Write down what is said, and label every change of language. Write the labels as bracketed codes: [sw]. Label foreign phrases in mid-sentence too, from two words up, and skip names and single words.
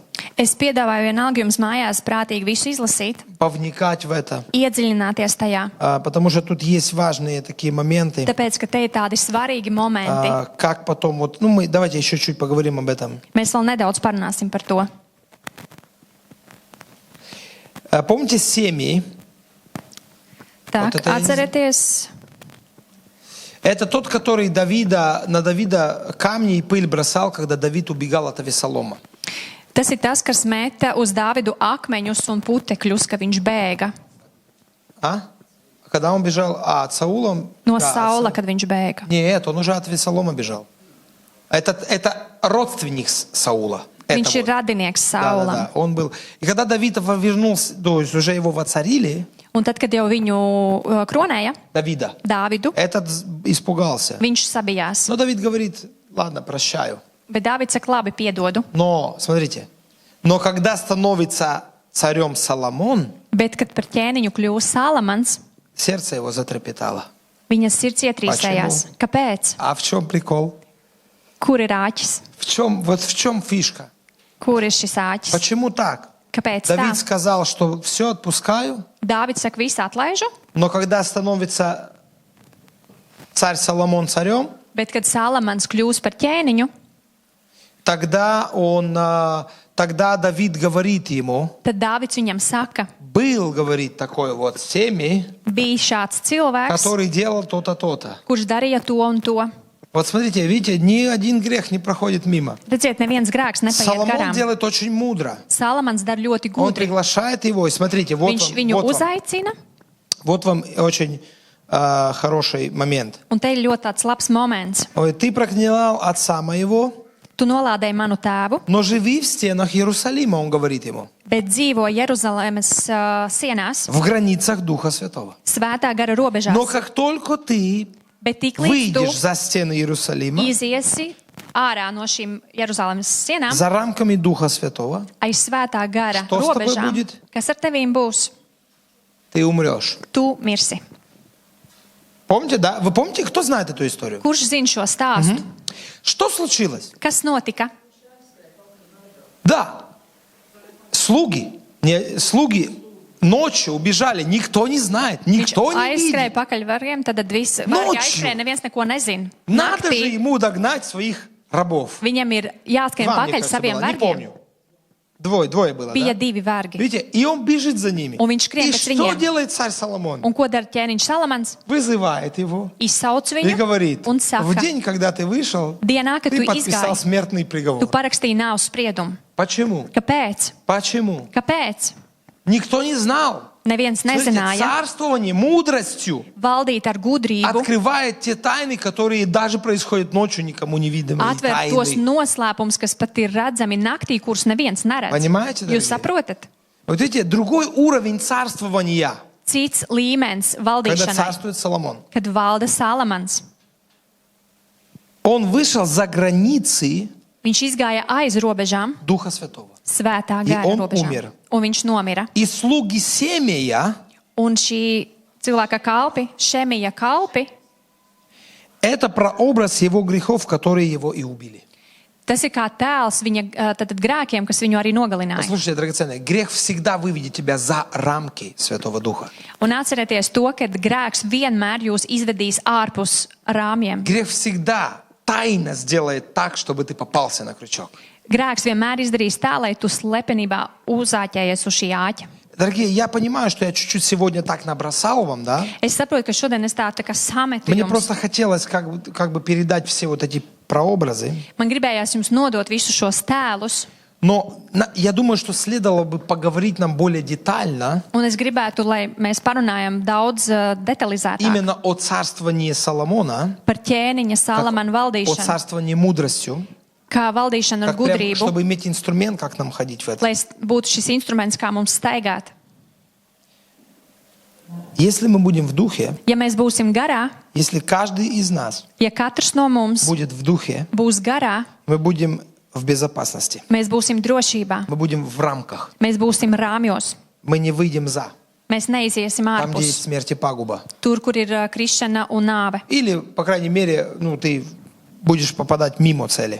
[lv] Es piedāvāju vienalga jums mājās prātīgi visu izlasīt, [ru] повникать в это, [lv] iedziļināties tajā. [ru] потому что тут есть важные такие моменты, [lv] Tāpēc, ka te ir tādi svarīgi momenti. [ru] как потом, вот, давайте еще чуть поговорим об этом. [lv] Mēs vēl nedaudz parunāsim par to. [ru] Помните семьи? [lv] Tā, [ru] это я не [lv] atcerieties, [ru] Это тот, который на Давида камни и пыль бросал, когда Давид убегал от Авесолома. [lv] tas ir tas, kas meta uz Dāvidu akmeņus un putekļus, ka viņš bēga [ru] Когда он бежал от Саула? [lv] no [ru] Да, [lv] Saula, kad viņš bēga. [ru] Нет, он уже от Авесолома бежал. Это родственник Саула. Это [lv] Viņš ir [ru] вот. [lv] radinieks [ru] Да, [lv] Saulam. [ru] да, он был. И когда Давид вернулся, то есть уже его воцарили, [lv] Un tad, kad jau viņu kronēja, [ru] Давида, [lv] Dāvidu, [ru] этот испугался. [lv] viņš sabijās. [ru] Но Давид говорит, ладно, прощаю. [lv] Bet Dāvids saka, labi, piedodu. [ru] Но, смотрите, но когда становится царем Соломон, [lv] Bet, kad par ķēniņu kļūst Salamans, [ru] сердце его затрепетало. [lv] viņas sirds ietrīsējās. Kāpēc? [ru] А в чем прикол? [lv] Kur ir āķis? [ru] В чем фишка? [lv] Kur ir šis āķis? [ru] Почему так? [lv] Kāpēc tā? [ru] Давид сказал, что все отпускаю, [lv] Dāvids saka, visu atlaižu, [ru] но когда становится царь Соломон царем, [lv] bet, kad Salamans kļūst par ķēniņu, [ru] тогда Давид говорит ему, [lv] tad Dāvids viņam saka, [ru] был, говорит, такой вот семьи, [lv] bija šāds cilvēks, [ru] который делал то-то, то-то. [lv] kurš darīja to un to. [ru] Вот смотрите, видите, ни один грех не проходит мимо. [lv] Redziet, neviens grēks nepaiet [ru] Соломон [lv] garām. [ru] делает очень мудро. [lv] Salamans dar ļoti [ru] Он [lv] gudri. [ru] приглашает его, и смотрите, вот [lv] Viņš viņu [ru] вам, [lv] uzaicina, [ru] вот вам очень хороший момент. [lv] un te ir ļoti tāds labs moments. [ru] Ой, ты проклинал отца моего, [lv] Tu nolādēji manu tēvu, [ru] но живи в стенах Иерусалима, он говорит ему, [lv] bet dzīvo Jeruzalemes sienās, [ru] в границах Духа Святого. [lv] svētā gara robežās. [ru] Но как только ты [lv] Bet tik līdz tu [ru] выйдешь за стены Иерусалима, [lv] iziesi ārā no šīm Jeruzalemes sienām, [ru] за рамками Духа Святого, [lv] aiz svētā gara [ru] Что с тобой [lv] robežām, [ru] будет? [lv] kas ar tevīm būs, [ru] ты умрешь. [lv] tu mirsi. [ru] Помните, да? Вы помните, кто знает эту историю? [lv] Kurš zina šo stāstu? [ru] Что случилось? [lv] Kas notika? [ru] Да, слуги ночью убежали, никто не знает, [lv] Viņš [ru] никто не [lv] aizskrēja [ru] видит. [lv] pakaļ variem, tad viss Nociju. aizskrēja, neviens neko nezina. [ru] Надо же [lv] Naktī [ru] ему догнать своих рабов. [lv] viņam ir jāskrien [ru] Два, мне [lv] pakaļ [ru] кажется, [lv] saviem [ru] было, не [lv] vergiem. [ru] помню. Двое было, [lv] Bija [ru] да? [lv] divi vergi. [ru] Видите, и он бежит за ними. [lv] Un viņš skrien [ru] И [lv] pēc [ru] что [lv] viņiem. [ru] делает царь Соломон? [lv] Un ko dara ķēniņš Salamans? [ru] Вызывает его [lv] Izsauc [ru] и [lv] viņu [ru] говорит, [lv] un [ru] в [lv] saka, [ru] день, когда ты вышел, [lv] dienā, kad [ru] ты [lv] tu [ru] подписал [lv] izgāji, [ru] смертный [lv] tu [ru] приговор. [lv] parakstīji nāves spriedumu. [ru] Почему? [lv] Kāpēc? [ru] Почему? [lv] Kāpēc? [ru] Никто не знал. [lv] Neviens [ru] Смотрите, [lv] nezināja [ru] царствование мудростью [lv] valdīt ar gudrību, [ru] открывает те тайны, которые даже происходят ночью, никому не видимые [lv] atver tos [ru] тайны. [lv] noslēpumus, kas pat ir redzami naktī, kurus neviens neredz. [ru] Понимаете, дорогие? [lv] Jūs saprotat? [ru] Вот видите, другой уровень царствования, [lv] Cits līmenis [ru] когда [lv] valdīšanai, [ru] царствует Соломон. [lv] kad valda Salamans. [ru] Он вышел за границы [lv] Viņš izgāja aiz robežām, [ru] Духа Святого. [lv] svētā [ru] I [lv] gara [ru] on [lv] robežām, [ru] umira. [lv] un viņš nomira. [ru] И слуги Семея [lv] Un šī cilvēka kalpi, Šemija kalpi, [ru] это прообраз его грехов, которые его и убили. [lv] tas ir kā tēls viņa tad grēkiem, kas viņu arī nogalināja. [ru] Послушайте, драгоценные, грех всегда выведет тебя за рамки Святого Духа. [lv] Un atcerieties to, ka grēks vienmēr jūs izvedīs ārpus rāmjiem. [ru] Грех всегда тайно сделает так, чтобы ты попался на крючок. [lv] Grēks vienmēr izdarīs tā, lai tu slepenībā uzāķējies uz šī āķa. Dārgie, [ru] я понимаю, что я чуть-чуть сегодня так набросал вам, да? [lv] Es saprotu, ka šodien es tā kā sametu [ru] Мне [lv] jums. [ru] просто хотелось как бы передать все вот эти прообразы. [lv] Man gribējās jums nodot visus šos tēlus, [ru] Но я думаю, что следовало бы поговорить нам более детально [lv] un es gribētu, lai mēs parunājam daudz detalizētāk [ru] именно о царствовании Соломона, [lv] par ķēniņa Salamana [ru] о [lv] valdīšanu, [ru] царствовании мудростью, [lv] kā valdīšanu ar [ru] как прям, [lv] gudrību, [ru] чтобы иметь инструмент, как нам ходить в это. [lv] lai būtu šis instruments, kā mums staigāt. [ru] Если мы будем в духе, [lv] Ja mēs būsim garā, [ru] если каждый из нас [lv] ja katrs no mums [ru] будет в духе, [lv] būs garā, [ru] мы будем в безопасности. [lv] Mēs būsim drošībā. [ru] Мы будем в рамках. [lv] Mēs būsim rāmjos. [ru] Мы не выйдем за. [lv] Mēs neiziesim [ru] Там, где есть [lv] ārpus. [ru] смерть и пагуба. [lv] Tur, kur ir krišana un nāve. [ru] Или, по крайней мере, ты будешь попадать мимо цели.